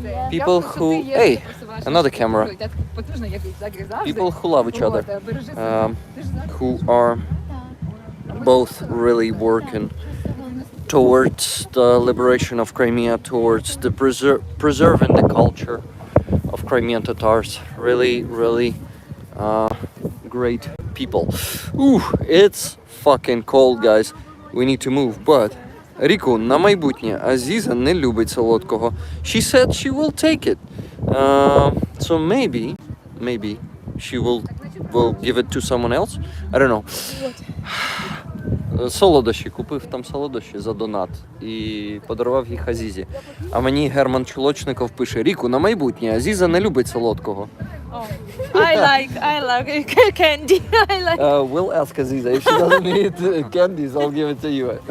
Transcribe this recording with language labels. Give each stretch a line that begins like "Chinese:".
English: People who, hey, another camera. People who love each other, who are both really working towards the liberation of Crimea, towards the preserving the culture of Crimean Tatars. Really, really great people. Ooh, it's fucking cold, guys. We need to move, but
Ukrainian: Ріку, на майбутнє, Азіза не любить солодкого.
English: She said she will take it. So maybe she will give it to someone else. I don't know.
Ukrainian: Солодощі, купив там солодощі за донат і подарував їх Азізі. А мені Герман Чулочников пише: Ріку, на майбутнє, Азіза не любить солодкого.
English: I like candy. I like. We'll ask Aziza. If she doesn't eat candies, I'll give it to you.